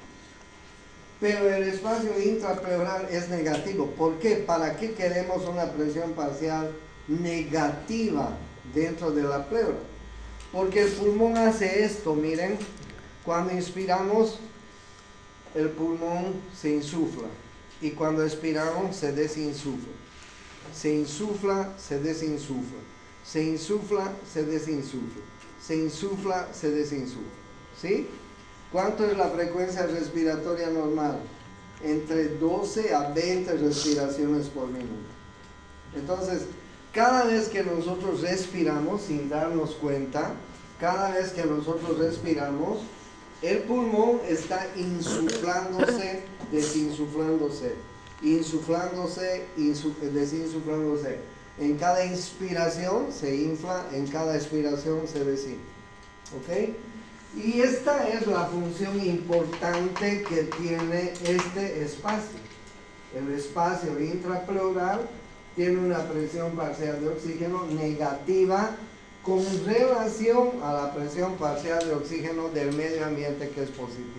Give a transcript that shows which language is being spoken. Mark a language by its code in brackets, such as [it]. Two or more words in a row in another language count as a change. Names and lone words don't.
[es] Pero el espacio intrapleural es negativo. ¿Por qué? ¿Para qué queremos una presión parcial negativa dentro de la pleura? Porque el pulmón hace esto, miren. Cuando inspiramos, el pulmón se insufla. Y cuando expiramos, se desinsufla. Se insufla, se desinsufla. Se insufla, se desinsufla. Se insufla, se desinsufla. ¿Sí? ¿Cuánto es la frecuencia respiratoria normal? Entre 12 a 20 respiraciones por minuto. Entonces, cada vez que nosotros respiramos sin darnos cuenta, cada vez que nosotros respiramos, el pulmón está insuflándose, desinsuflándose, insuflándose, desinsuflándose. En cada inspiración se infla, en cada expiración se desinfla. ¿Ok? Y esta es la función importante que tiene este espacio. El espacio intrapleural tiene una presión parcial de oxígeno negativa con relación a la presión parcial de oxígeno del medio ambiente, que es positiva.